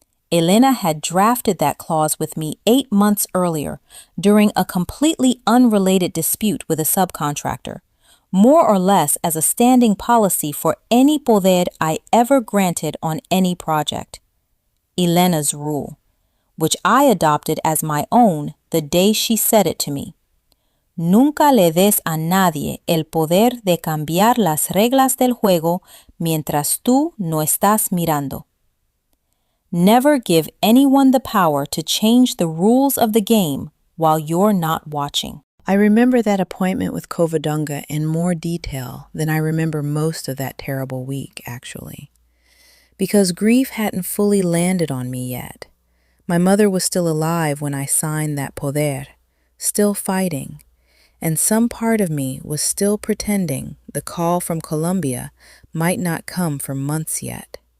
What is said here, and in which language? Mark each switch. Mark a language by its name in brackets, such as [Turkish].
[English] Elena had drafted that clause with me 8 months earlier during a completely unrelated dispute with a subcontractor, more or less as a standing policy for any poder I ever granted on any project. Elena's rule, which I adopted as my own the day she said it to me. [Spanish] Nunca le des a nadie el poder de cambiar las reglas del juego mientras tú no estás mirando. [English] Never give anyone the power to change the rules of the game while you're not watching. I remember that appointment with Covadonga in more detail than I remember most of that terrible week, actually. Because grief hadn't fully landed on me yet. My mother was still alive when I signed that poder, still fighting, and some part of me was still pretending the call from Colombia might not come for months yet.